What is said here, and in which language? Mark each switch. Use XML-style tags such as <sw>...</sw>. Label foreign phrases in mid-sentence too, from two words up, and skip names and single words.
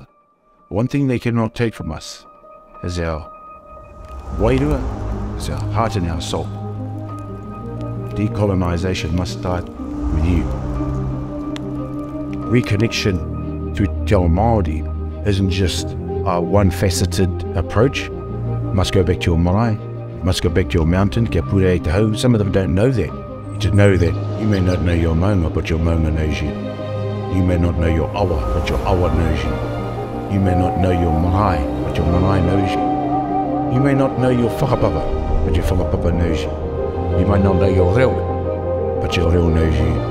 <en>One thing they cannot take from us is our wairua, is our heart and our soul. Decolonisation must start with you. reconnection to</en> <mi>Te Ao Māori</mi> <en>isn't just a one-faceted approach. Must go back to your marae, must go back to your mountain,</en> <mi>kia pure e te hau.</mi> <en>Some of them don't know that. To know that you may not know your maunga, but your maunga knows you. You may not know your awa, but your awa knows you. You may not know your marae, but your marae knows you. You may not know your whakapapa, but your whakapapa knows you. You might not know your reo, but your reo knows you.</en>